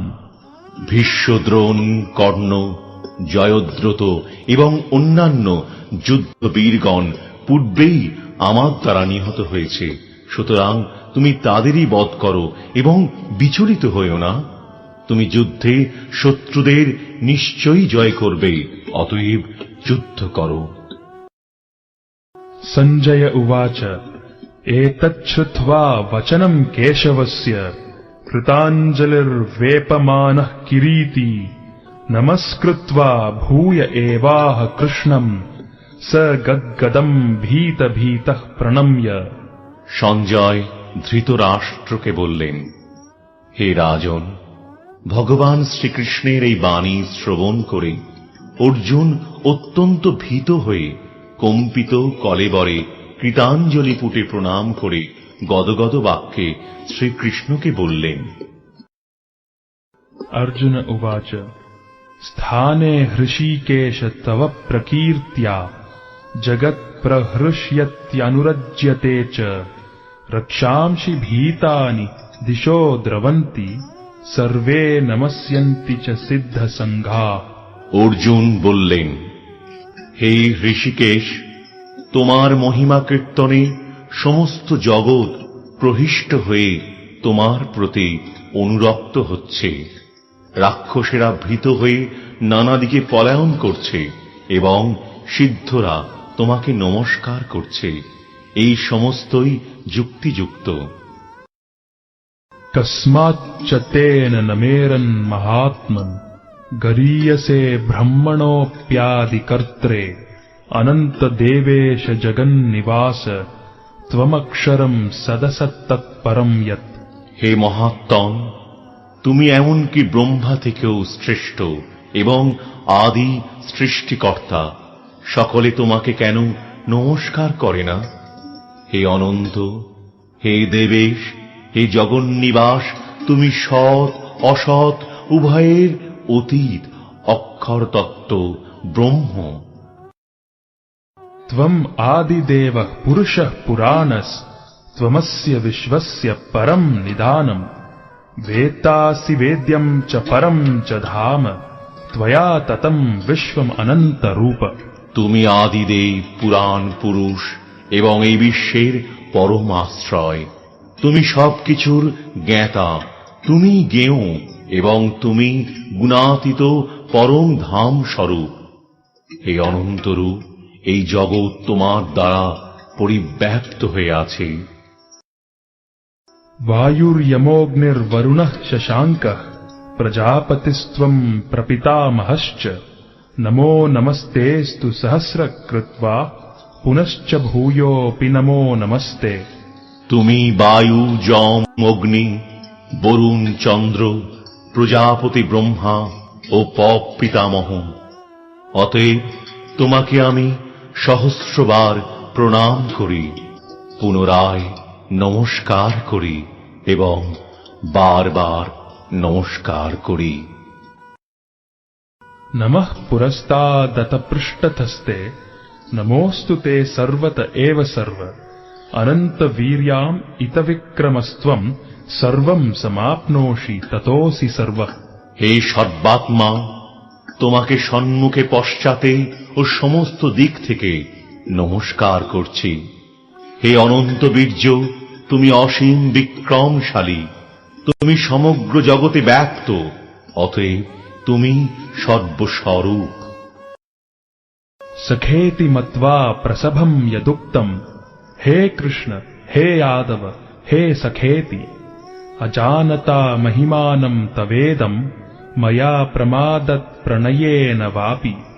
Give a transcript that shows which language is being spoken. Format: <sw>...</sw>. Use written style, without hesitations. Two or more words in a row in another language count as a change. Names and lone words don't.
<bn>ভীষ্ম, দ্রোণ, কর্ণ, জয়দ্রথ এবং অন্যান্য যুদ্ধবীরগণ পূর্বেই আমার দ্বারা নিহত হয়েছে। সুতরাং তুমি তাদেরই বধ করো এবং বিচলিত হইও না। তুমি যুদ্ধে শত্রুদের নিশ্চয়ই জয় করবে, অতএব যুদ্ধ করো।</bn> <sa>सञ्जय उवाच एतच्छ्रुत्वा वचनम् केशवस्य कृताञ्जलिर्वेपमानः किरीटी नमस्कृत्वा भूय एवाह कृष्णम् स गद्गदम् भीतभीतः प्रणम्य।</sa> <bn>সঞ্জয় ধৃতরাষ্ট্রকে বললেন, হে রাজন, ভগবান শ্রীকৃষ্ণের এই বাণী শ্রবণ করে অর্জুন অত্যন্ত ভীত হয়ে কম্পিত কলেবরে কৃতাঞ্জলি পুটে প্রণাম করে গদগদ বাক্যে শ্রীকৃষ্ণকে বললেন।</bn> <sa>अर्जुन उवाच स्थाने हृषीकेश तव प्रकीर्त्या जगत्प्रहृष्यत्यनुरज्यते च रक्षांसि भीतानि दिशो द्रवन्ति सर्वे नमस्यन्ति च सिद्धसङ्घाः।</sa> <bn>অর্জুন বললেন, হে ঋষিকেশ, তোমার মহিমা কীর্তনে সমস্ত জগৎ প্রহিষ্ট হয়ে তোমার প্রতি অনুরক্ত হচ্ছে। রাক্ষসেরা ভীত হয়ে নানা দিকে পলায়ন করছে এবং সিদ্ধরা তোমাকে নমস্কার করছে। এই সমস্তই যুক্তিযুক্ত।</bn> <sa>कस्माच्च तेन नमेरन् महात्मन् गरीयसे ब्रह्मणोऽप्यादिकर्त्रे अनन्तदेवेश जगन्निवास त्वमक्षरम् सदसत्तत्परम् यत्।</sa> <bn>হে মহাত্তম, তুমি এমনকি ব্রহ্মা থেকেও শ্রেষ্ঠ এবং আদি সৃষ্টিকর্তা। সকলে তোমাকে কেন নমস্কার করে না? হে অনন্ত, হে দেবেশ, হে জগন্নিবাস, তুমি সৎ অসৎ উভয়ের অতীত অক্ষর তত্ত্ব ব্রহ্ম।</bn> <sa>त्वम् आदिदेवः पुरुषः पुराणस् त्वमस्य विश्वस्य परम् निधानम् वेत्तासि वेद्यम् च परम् च धाम त्वया ततम् विश्वम् अनन्त रूप।</sa> <bn>তুমি আদিদেব, পুরাণ পুরুষ এবং এই বিশ্বের পরম আশ্রয়। তুমি সবকিছুর জ্ঞাতা, তুমি জ্ঞেয় এবং তুমি গুণাতীত পরম ধাম স্বরূপ। হে অনন্ত রূপ, এই জগৎ তোমার দ্বারা পরিব্যাপ্ত হয়ে আছে।</bn> <sa>वायुर्यमोऽग्निर्वरुणः शशाङ्कः प्रजापतिस्त्वम् प्रपितामहश्च नमो नमस्तेऽस्तु सहस्रकृत्वा पुनश्च भूयोऽपि नमो नमस्ते।</sa> <bn>তুমি বায়ু, যম, অগ্নি, বরুণ, চন্দ্র, প্রজাপতি ব্রহ্মা ও পপ পিতামহ। অতএব তোমাকে আমি সহস্রবার প্রণাম করি, পুনরায় নমস্কার করি এবং বারবার নমস্কার করি।</bn> <sa>नमः पुरस्तादत पृष्ठतस्ते नमोऽस्तु ते सर्वत एव सर्व अनंत वीर्याम् इत विक्रमस्त्वम् सर्वम् समाप्नोषि ततोऽसि सर्वः।</sa> <bn>হে সর্বাত্মা, তোমাকে সম্মুখে পশ্চাতে ও সমস্ত দিক থেকে নমস্কার করছি। হে অনন্ত বীর্য, তুমি অসীম বিক্রমশালী, তুমি সমগ্র জগতে ব্যাপ্ত, অতএব তুমি সর্বস্বরূপ।</bn> <sa>सखेति मत्वा प्रसभम् यदुक्तम् हे कृष्ण हे यादव हे सखेति अजानता महिमानम् तवेदम् मया प्रमादत् प्रणयेन वापि</sa>